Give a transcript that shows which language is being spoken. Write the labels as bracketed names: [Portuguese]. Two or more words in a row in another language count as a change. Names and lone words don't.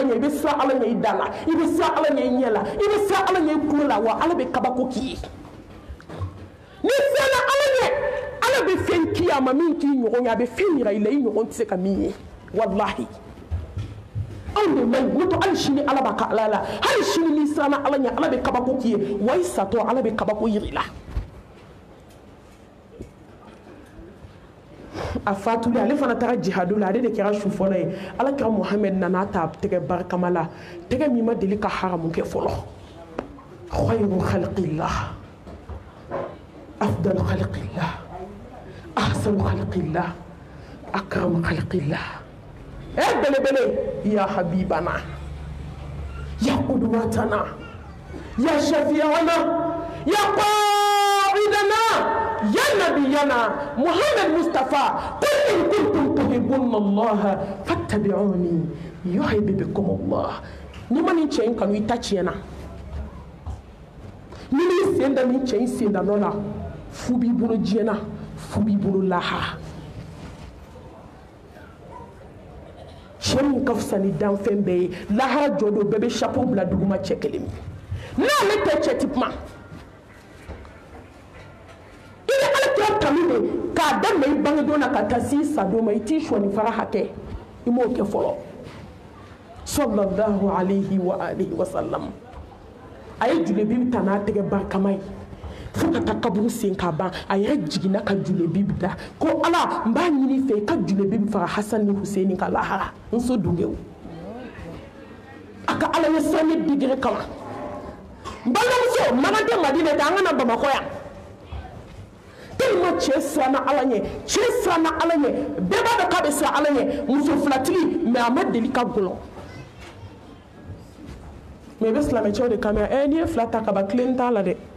[Bambara] ɲɛ i bɛ siran ala ɲɛ i da la i bɛ siran ala ɲɛ i ɲɛ la i bɛ siran ala ɲɛ i kulo la wa ala bɛ kabako k'i ye ni siranna ala ɲɛ ala bɛ fɛn k'i ye a ma min k'i ɲɔgɔn ye a bɛ fɛn yira i la i ɲɔgɔn tɛ se ka min ye walahi anw de man ɲi n'o tɛ hali sini ala b'a ka ala la hali sini n'i siranna ala ɲɛ ala bɛ kabako k'i ye wa i satɔ ala bɛ kabako yira i la a fatuli ale fana taara jihadu la ale de kɛra su fɔlɔ ye Alakira Muhamɛd nana ta tɛgɛ barikama la tɛgɛ min ma deli ka haramu kɛ fɔlɔ [Arabic] خير خلق الله أفضل خلق الله أحسن خلق الله أكرم خلق الله belebele يا حبيبنا يا قدوتنا يا شافعنا يا قائدنا يا نبينا محمد مصطفى قل إن كنتم تحبون الله فاتبعوني يحببكم الله [Bambara] ni ma nin cɛ in kanu i ta tiɲɛna ni m'i sen da nin cɛ in sendanɔ la fu b'i bolo diɲɛ na fu b'i bolo lahara cɛ min ka fisa ni danfɛn bɛɛ ye lahara jɔ don bɛɛ bɛ chapeau bila duguma cɛ kelen min n'ale tɛ cɛ ti kuma i bɛ Alakira kanu de k'a daminɛ i bangedon na ka taa s'i sadon ma i t'i sɔnni fara hakɛ i m'o kɛ fɔlɔ [Arabic] صلى الله عليه وآله وسلم [Bambara] a ye julebi ta n'a tɛgɛ barikama ye fo ka taa kaburu sen k'a ban a yɛrɛ jiginna ka julebi da ko ala n b'a ɲini fɛ i ka julebi faga Hasan ni Huseini ka lahara n so dungew a ka ala ɲɛsiran ye digiri kama n balimamuso mana tɛ Madina tɛ an ka na Bamakɔ yan tellement cɛ siranna ala ɲɛ cɛ siranna ala ɲɛ bɛɛ b'a dɔn k'a bɛ siran ala ɲɛ muso filatigi mais a ma deli ka gɔlɔ mais i bɛ silamɛcɛw de kan mɛn n'i ye fila ta ka ban tilen t'a la dɛ